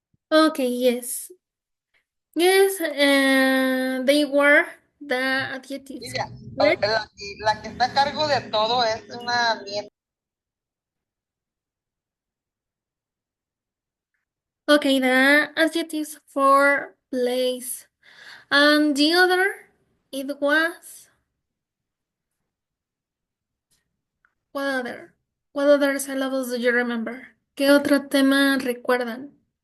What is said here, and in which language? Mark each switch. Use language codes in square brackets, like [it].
[en] Okay, yes. Yes, they were the adjectives. Lilia, Correct? [es] la que está a cargo de todo es una nieta. [en] Okay, the adjectives for place. And the other, it was what other? What other syllables do you remember? [es] ¿Qué otro tema recuerdan?